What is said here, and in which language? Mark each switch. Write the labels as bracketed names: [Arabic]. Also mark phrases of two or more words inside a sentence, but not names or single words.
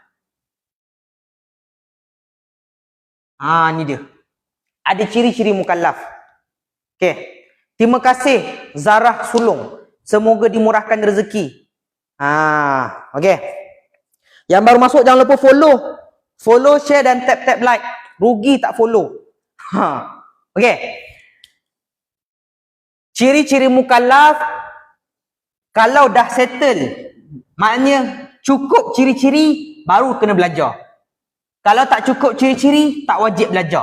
[Malay] Ni dia. Ada ciri-ciri mukallaf. Okey. Terima kasih Zarah Sulung. Semoga dimurahkan rezeki. Okey. Yang baru masuk jangan lupa follow. [English] Follow, share [Malay] dan [English] tap-tap like. [Malay] Rugi tak follow. Okey. Ciri-ciri mukallaf kalau dah settle, maknanya cukup ciri-ciri baru kena belajar. Kalau tak cukup ciri-ciri, tak wajib belajar.